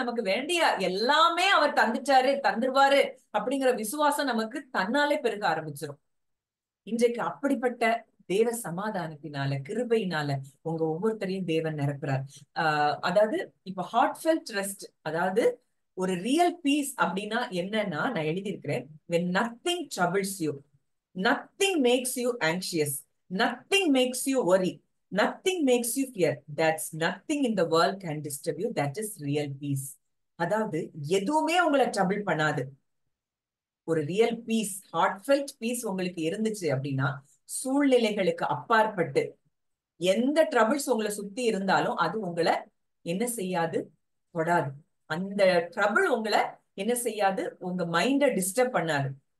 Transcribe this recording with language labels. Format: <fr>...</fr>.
<ta>நமக்கு வேண்டிய எல்லாமே அவர் தந்துருவாரு அப்படிங்கிற விசுவாசம் நமக்கு தன்னாலே பெருக ஆரம்பிச்சிடும். இன்றைக்கு அப்படிப்பட்ட தேவ சமாதானத்தினால கிருபையினால உங்க ஒவ்வொருத்தரையும் தேவன் நிரப்புறார். அதாவது இப்ப ஹார்ட்ஃபெல்ட் ரெஸ்ட், அதாவது ஒரு ரியல் பீஸ் அப்படின்னா என்னன்னா நான் எழுதியிருக்கிறேன்.</ta> <en>when nothing troubles you, nothing makes you anxious, nothing makes you worry, nothing makes you fear, that's nothing in the world can disturb you, that is real peace.</en> <ta>அதாவது எதுவுமே உங்களை trouble பண்ணாது. ஒரு real piece, heartfelt piece உங்களுக்கு இருந்துச்சு அப்படின்னா சூழ்நிலைகளுக்கு அப்பாற்பட்டு எந்த ட்ரபிள்ஸ் உங்களை சுத்தி இருந்தாலும் அது உங்களை என்ன செய்யாது? தொடாது. அந்த ட்ரபிள் உங்களை என்ன செய்யாது? உங்க மைண்ட டிஸ்டர்ப் பண்ணாது.</ta>